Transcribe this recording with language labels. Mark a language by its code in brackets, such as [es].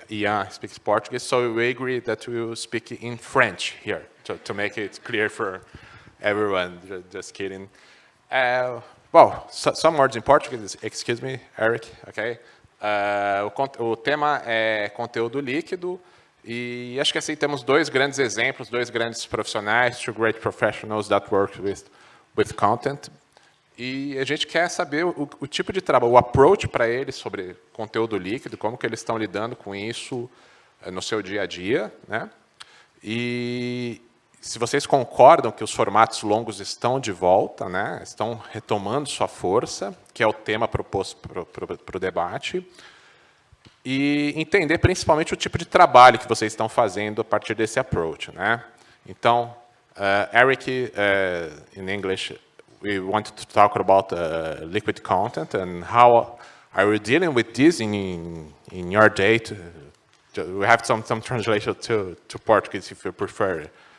[en] Ian speaks Portuguese, so we agree that we will speak in French here to make it clear for everyone. Just kidding. Well, some words in Portuguese. Excuse me, Eric. Okay. [pt] O tema é conteúdo líquido, e acho que assim temos dois grandes exemplos, dois grandes profissionais, [en] two great professionals that work with content, [pt] e a gente quer saber o tipo de trabalho, o approach para eles sobre conteúdo líquido, como que eles estão lidando com isso no seu dia a dia, né? E se vocês concordam que os formatos longos estão de volta, né? Estão retomando sua força, que é o tema proposto para o debate, e entender principalmente o tipo de trabalho que vocês estão fazendo a partir desse approach, né? Então, [en] Eric, in English, we wanted to talk about liquid content and how are you dealing with this in your day? We have some translation to Portuguese if you prefer.